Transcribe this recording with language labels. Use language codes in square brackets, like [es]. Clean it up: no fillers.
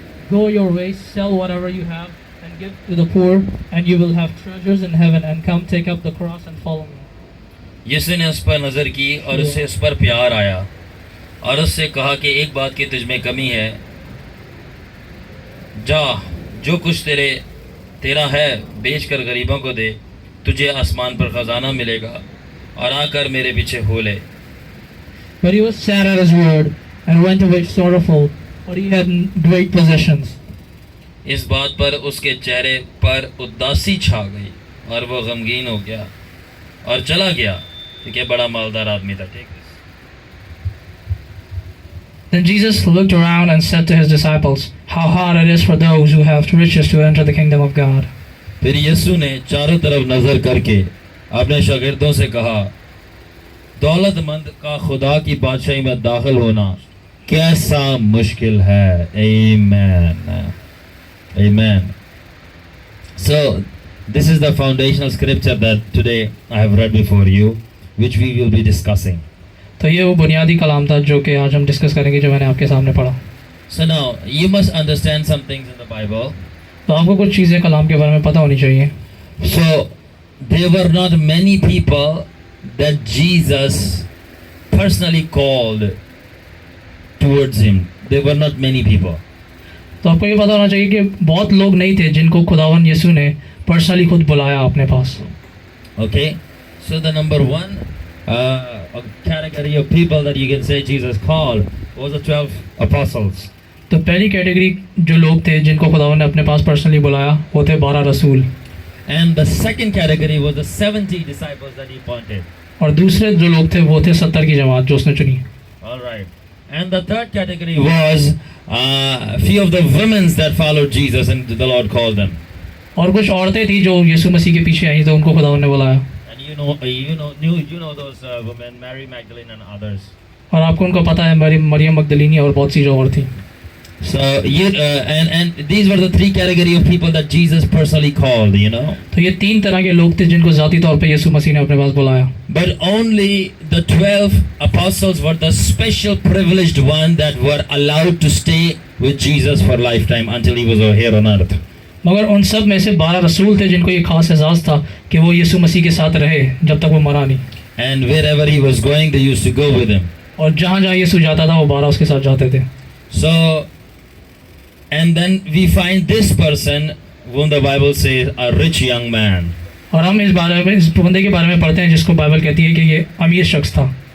[en] Go your ways, sell whatever you have, and give to the poor, and you will have treasures in heaven. And come, take up the cross and follow me." [hi] यीशु ने उस पर नज़र की और उससे उस पर प्यार आया और उससे कहा कि एक बात की तुझ में कमी है, जा जो कुछ तेरा है बेच कर गरीबों को दे, तुझे आसमान पर खजाना मिलेगा और आकर मेरे पीछे हो ले। [en] But he was sad at his word and went away sorrowful, for he had great possessions. [hi] इस बात पर उसके चेहरे पर उदासी छा गई और वो गमगीन हो गया और चला गया क्योंकि बड़ा मालदार आदमी था। ठीक है। [en] Then Jesus looked around and said to his disciples, "How hard it is for those who have riches to enter the kingdom of God." [hi] फिर यीशु ने चारों तरफ नजर करके अपने शागिर्दों से कहा, दौलतमंद का खुदा की बादशाही में दाखिल होना कैसा मुश्किल है। [en] Amen. Amen. So this is the foundational scripture that today I have read before you, which we will be discussing. [hi] तो ये वो बुनियादी कलाम था जो कि आज हम डिस्कस करेंगे, जो मैंने आपके सामने पढ़ा। [en] So now you must understand some things in the Bible. [hi] तो आपको कुछ चीज़ें कलाम के बारे में पता होनी चाहिए। [en] So there were not many people that Jesus personally called towards him. There were not many people. [hi] तो आपको ये पता होना चाहिए कि बहुत लोग नहीं थे जिनको खुदावन यीशु ने पर्सनली खुद बुलाया अपने पास। [en] Okay, so the number one category of people that you can say Jesus called was the 12 apostles. [hi] तो पहली कैटेगरी जो लोग थे जिनको खुदावन ने अपने पास पर्सनली बुलाया वो थे 12 रसूल। [en] And the second category was the 70 disciples that he appointed. [hi] और दूसरे जो लोग थे वो थे 70 की जमात जो उसने चुनी। [en] All right. And the third category was few of the women that followed Jesus and the Lord called them. [hi] और कुछ औरतें थी जो यीशु मसीह के पीछे आई तो उनको खुदावन ने बुलाया। [en] And you know those women, Mary Magdalene and others. [hi] और आपको उनको पता है मरियम मगदलीनी और बहुत सी जो और थी। [en] So and these were the three category of people that Jesus personally called, you know. [hi] तो ये तीन तरह के लोग थे जिनको ज़ाती तौर पे यीशु मसीह ने अपने पास बुलाया। [en] But only the 12 apostles were the special privileged one that were allowed to stay with Jesus for lifetime until he was here on earth. [hi] मगर उन सब में से 12 रसूल थे जिनको ये खास एजाज़ था कि वो यीशु मसीह के साथ रहे जब तक वो मरा नहीं। [en] And wherever he was going, they used to go with him. [hi] और जहाँ जहाँ यीशु जाता था वो 12 उसके साथ जाते थे। [en] So, and then we find this person whom the Bible says a rich young man. [hi] और हम इस बंदे के बारे में पढ़ते हैं जिसको बाइबल कहती है कि ये अमीर शख्स था।